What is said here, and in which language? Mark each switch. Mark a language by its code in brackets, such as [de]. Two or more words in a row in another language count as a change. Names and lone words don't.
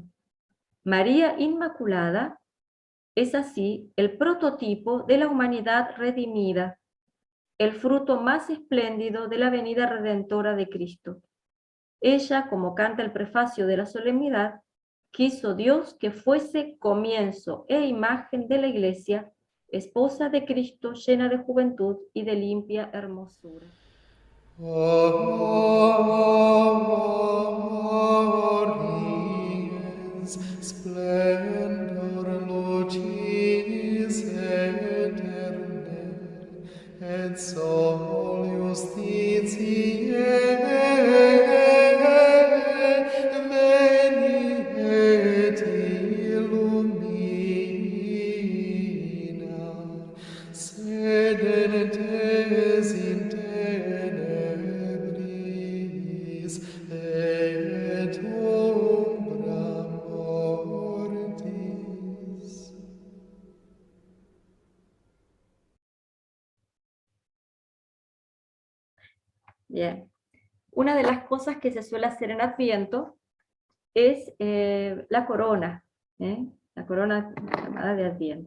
[es] María Inmaculada es así el prototipo de la humanidad redimida, el fruto más espléndido de la venida redentora de Cristo. Ella, como canta el prefacio de la solemnidad, quiso Dios que fuese comienzo e imagen de la Iglesia, esposa de Cristo, llena de juventud y de limpia hermosura. [la] Oriens splendor lucis aeterne, et sol justitiae veni et illumina, sedentes in tenebris et umbra mortis. [es] Bien. Una de las cosas que se suele hacer en Adviento es la corona, la corona llamada de Adviento.